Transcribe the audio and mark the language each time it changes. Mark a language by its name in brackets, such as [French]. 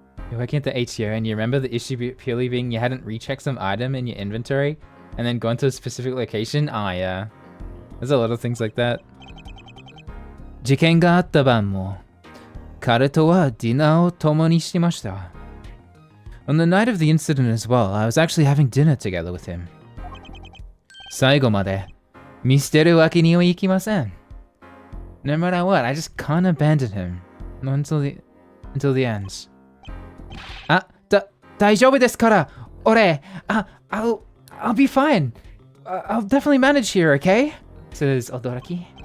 [English] You're working at the HCO and you remember the issue purely being you hadn't rechecked some item in your inventory and then gone to a specific location? Ah, yeah. There's a lot of things like that. [Japanese] 事件があった晩も彼とはディナーを共にしました. [English] On the night of the incident as well, I was actually having dinner together with him. [Japanese] 最後まで見捨てるわけにはいきません. [English] No matter what, I just can't abandon him. Not until the end. [Japanese] 大丈夫ですから、俺、 [English] I'll be fine. I'll definitely manage here, okay? Says Odoraki.